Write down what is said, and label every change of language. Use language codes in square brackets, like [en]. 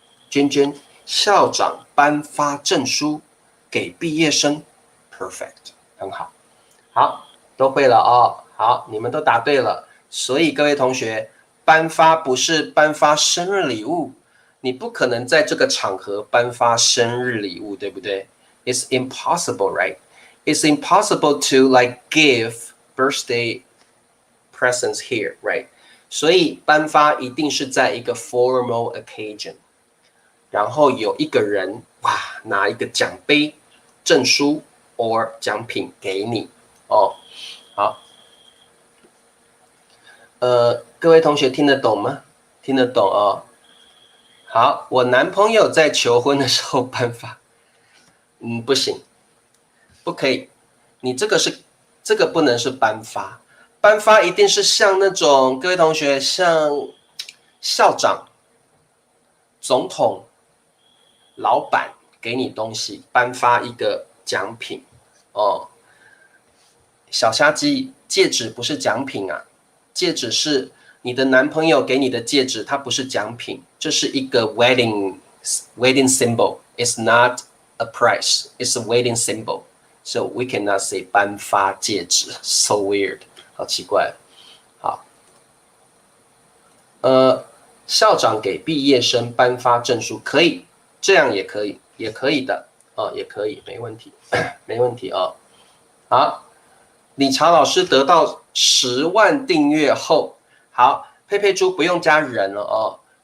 [zh] 娟娟，校长颁发证书给毕业生 ，perfect， 很好。好，都会了哦。好，你们都答对了。所以各位同学，颁发不是颁发生日礼物。你不可能在这个场合颁发生日礼物，对不对 ？ [en] It's impossible, right? It's impossible to like give birthday presents here, right? [zh] 所以颁发一定是在一个 [en] formal occasion， [zh] 然后有一个人哇拿一个奖杯、证书 or 奖品给你哦。好，各位同学听得懂吗？听得懂哦。好，我男朋友在求婚的时候颁发，不行，不可以，你这个不能是颁发，颁发一定是像那种各位同学像校长、总统、老板给你东西，颁发一个奖品哦。小虾鸡，戒指不是奖品啊，戒指是你的男朋友给你的戒指，它不是奖品，这是一个 [en] wedding symbol. It's not a prize. It's a wedding symbol. So we cannot say [zh] 颁发戒指 [en] ，so weird， [zh] 好奇怪。好，校长给毕业生颁发证书，可以，这样也可以，也可以的，也可以，没问题，没问题啊。好。理查老师得到10万订阅后，好，佩佩猪不用加人了哦。